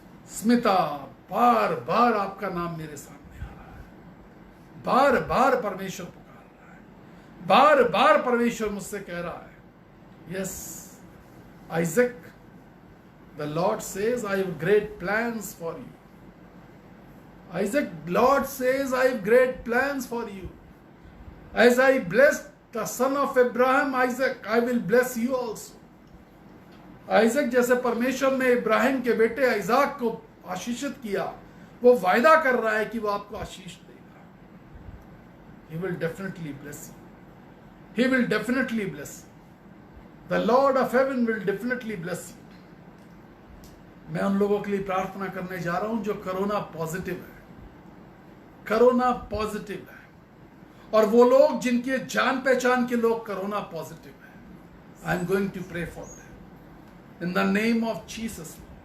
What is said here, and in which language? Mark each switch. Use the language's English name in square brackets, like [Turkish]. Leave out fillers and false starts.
[Hindi] स्मिता, बार बार आपका नाम मेरे सामने आ रहा है। बार बार परमेश्वर पुकार रहा है। बार बार परमेश्वर मुझसे कह रहा है, [English] Yes Isaac, the Lord says I have great plans for you. Isaac, Lord says, I have great plans for you. As I blessed the son of Abraham, Isaac, I will bless you also. [Hindi] Isaac जैसे परमेश्वर ने इब्राहिम के बेटे आइजाक को आशीषित किया, वो वायदा कर रहा है कि वो आपको आशीष देगा। [English] He will definitely bless you. He will definitely bless you. The Lord of heaven will definitely bless you. [Hindi] मैं उन लोगों के लिए प्रार्थना करने जा रहा हूं जो कोरोना पॉजिटिव है, कोरोना पॉजिटिव है, और वो लोग जिनके जान पहचान के लोग कोरोना पॉजिटिव है। [English] I am going to pray for them in the name of Jesus.